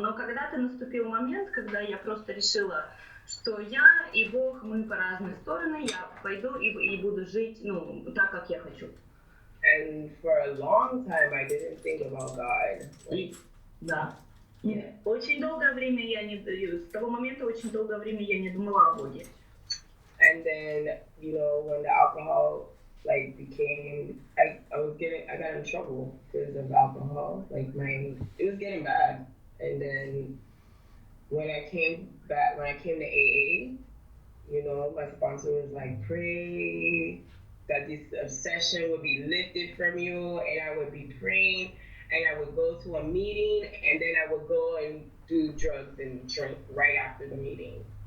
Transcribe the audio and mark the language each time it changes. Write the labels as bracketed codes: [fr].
[ru] Но когда-то наступил момент, когда я просто решила, что я и Бог, мы по разные стороны, я пойду и буду жить так, как я хочу. [en] And for a long time, I didn't think about God. [ru] Да. Очень долгое время с того момента очень долгое время я не думала о Боге. [en] And then, when the alcohol became, I got in trouble because of alcohol. It was getting bad. And then when I came to AA, my sponsor was pray that this obsession would be lifted from you, and I would be praying, and I would go to a meeting, and then I would go and do drugs and drink right after the meeting.